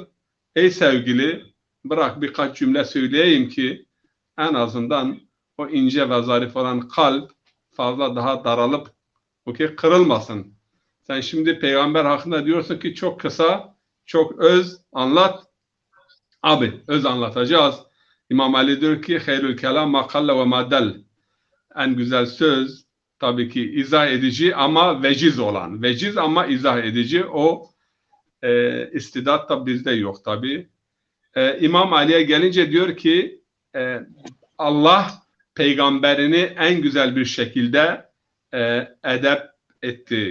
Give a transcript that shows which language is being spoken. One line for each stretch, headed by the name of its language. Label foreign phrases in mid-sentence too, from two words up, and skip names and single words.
Turkish: Ey sevgili, bırak birkaç cümle söyleyeyim ki en azından o ince ve zarif olan kalp fazla daha daralıp o ki kırılmasın. Sen şimdi peygamber hakkında diyorsun ki çok kısa, çok öz anlat. Abi öz anlatacağız. İmam Ali diyor ki
Arabic: خير الكلام ما قل وما دل.
Turkish: En güzel söz tabii ki izah edici ama veciz olan. Veciz ama izah edici. O istidat da bizde yok tabii. İmam Ali'ye gelince diyor ki Allah peygamberini en güzel bir şekilde edep etti.